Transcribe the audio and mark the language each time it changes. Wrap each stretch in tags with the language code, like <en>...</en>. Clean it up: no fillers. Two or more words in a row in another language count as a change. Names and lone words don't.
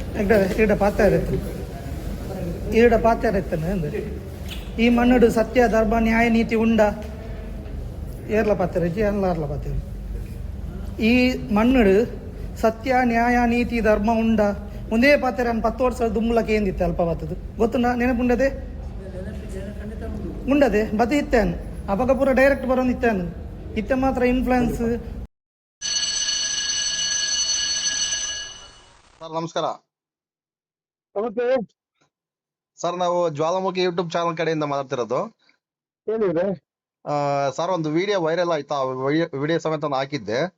<tcy>ಈಡ ಪಾತ್ಯಾರೆತ್ತನೆ ಅಂದ್ರೆ ಈ ಮಣ್ಣುಡು ಸತ್ಯ ಧರ್ಮ ನ್ಯಾಯ ನೀತಿ ಉಂಡ ಏರ್ಲ ಪಾತ್ಯಾರಜ್ಜಿ ಎಲ್ಲಾರ್ಲ ಪಾತ್ಯಾರ ಈ ಮಣ್ಣುಡು ಸತ್ಯ ನ್ಯಾಯ ನೀತಿ ಧರ್ಮ ಉಂಡ ಮುಂದೇ ಪಾತ್ಯಾರ 10 ವರ್ಷ ದುಮ್ಮಲಕ್ಕೆ ಏನಿತ್ತೆ ಅಲ್ಪ ಬತ್ತದು ಗೊತ್ತುಂಡ ನೆನಪುಂಡದೆ ಉಂಡದೆ ಬದಿ ಇತ್ತೇನು ಅವಾಗ ಪೂರ ಡೈರೆಕ್ಟ್ ಬರೋನಿತ್ತೇನು ಇತ್ತೆ ಮಾತ್ರ ಇನ್ಫ್ಲುಯೆನ್ಸ್.</tcy> <kn>ಸರ್ ನಮಸ್ಕಾರ. ನಮಸ್ತೆ ಸರ್ ನಾವು ಜ್ವಾಲಾಮುಖಿ ಯೂಟ್ಯೂಬ್ ಚಾನಲ್ ಕಡೆಯಿಂದ ಮಾತಾಡ್ತಿರೋದು. ಏನಿದೆ ಸರ್ ಒಂದು ವಿಡಿಯೋ ವೈರಲ್ ಆಯ್ತಾ, ವಿಡಿಯೋ ಸಮೇತ ನಾನು ಹಾಕಿದ್ದೆ.</kn>